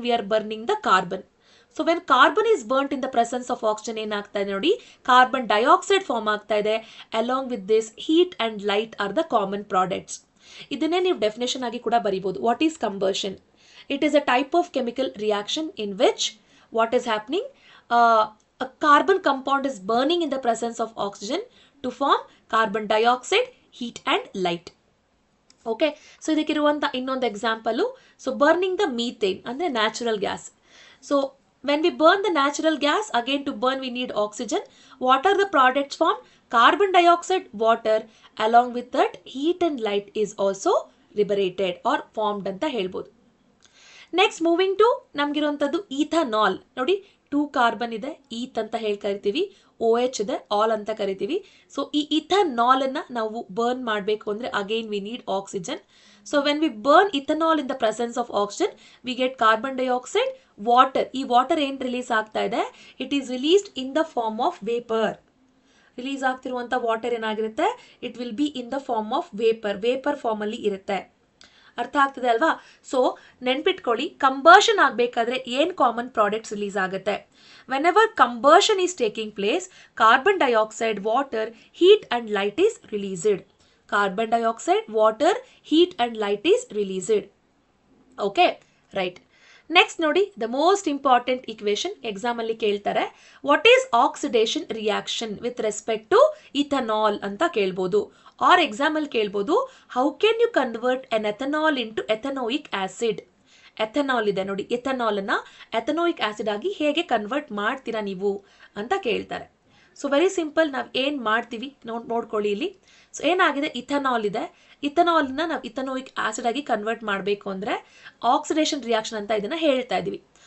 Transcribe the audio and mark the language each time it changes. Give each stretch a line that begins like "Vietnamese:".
English: We are burning the carbon. So when carbon is burnt in the presence of oxygen,
Kannada: ಏನಾಗ್ತಾ ಇದೆ ನೋಡಿ, carbon dioxide form ಆಗ್ತಾ ಇದೆ.
English: Along with this heat and light are the common products.
Kannada: ಇದನ್ನೇ ನೀವು definition ಆಗಿ ಕೂಡ ಬರೀಬಹುದು.
English: What is combustion? It is a type of chemical reaction in which what is happening, a carbon compound is burning in the presence of oxygen to form carbon dioxide, heat and light.
Kannada: Okay, so ಇದಕ್ಕಿರುವಂಥ ಇನ್ನೊಂದು example, so
English: burning the methane
Kannada: ಅಂದರೆ natural gas.
English: So when we burn the natural gas, again to burn we need oxygen. What are the products form? Carbon dioxide, water, along with that heat and light is also liberated or formed
Kannada: ಅಂತ ಹೇಳ್ಬೋದು. Next moving to ನಮಗಿರುವಂಥದ್ದು ಈಥನಾಲ್. ನೋಡಿ, 2 carbon ಇದೆ, ಈತ್ ಅಂತ ಹೇಳಿ ಕರಿತೀವಿ, OH ಇದೆ, all ಅಂತ ಕರಿತೀವಿ. ಸೊ ಈ ಇಥನಾಲ್ ಅನ್ನ ನಾವು ಬರ್ನ್ ಮಾಡಬೇಕು ಅಂದ್ರೆ
English: Again we need oxygen. So when we burn ethanol in the presence of oxygen, we get carbon dioxide, water.
Kannada: ಈ ವಾಟರ್ ಏನ್ ರಿಲೀಸ್ ಆಗ್ತಾ ಇದೆ?
English: It is released in the form of vapour.
Kannada: Release ಆಗ್ತಿರುವಂತ water ಏನಾಗಿರುತ್ತೆ?
English: it will be in the form of vapour form
Kannada: ಅಲ್ಲಿ ಇರುತ್ತೆ. ಅರ್ಥ ಆಗ್ತದೆ ಅಲ್ವಾ? ಸೊ ನೆನ್ಪಿಟ್ಕೊಳ್ಳಿ, ಕಂಬರ್ಷನ್ ಆಗಬೇಕಾದ್ರೆ ಏನ್ ಕಾಮನ್ ಪ್ರಾಡಕ್ಟ್ಸ್ ರಿಲೀಸ್ ಆಗುತ್ತೆ?
English: whenever combustion is taking place, carbon dioxide, water, heat and light is released. Carbon dioxide, water, heat and light is released. Okay, right. Next ನೋಡಿ, the most important equation exam
Kannada: ಅಲ್ಲಿ ಕೇಳ್ತಾರೆ,
English: what is oxidation reaction with respect to ethanol
Kannada: ಅಂತ ಕೇಳ್ಬೋದು.
English: or exam
Kannada: ಅಲ್ಲಿ ಕೇಳ್ಬೋದು,
English: how can you convert an ethanol into ethanoic acid?
Kannada: Ethanol ಇದೆ ನೋಡಿ, ethanol ಅನ್ನ ಎಥನೋಯಿಕ್ ಆಸಿಡ್ ಆಗಿ ಹೇಗೆ ಕನ್ವರ್ಟ್ ಮಾಡ್ತೀರಾ ನೀವು ಅಂತ ಕೇಳ್ತಾರೆ. ಸೊ ವೆರಿ ಸಿಂಪಲ್, ನಾವು ಏನ್ ಮಾಡ್ತೀವಿ ನೋಡ್ಕೊಳ್ಳಿ ಇಲ್ಲಿ. ಸೊ ಏನಾಗಿದೆ, ಇಥನಾಲ್ ಇದೆ, ಇಥನಾಲ್ನ ನಾವು ಇಥನೋಯಿಕ್ ಆಸಿಡ್ ಆಗಿ ಕನ್ವರ್ಟ್ ಮಾಡಬೇಕು ಅಂದ್ರೆ ಆಕ್ಸಿಡೇಷನ್ ರಿಯಾಕ್ಷನ್ ಅಂತ ಇದನ್ನ ಹೇಳ್ತಾ ಇದೀವಿ.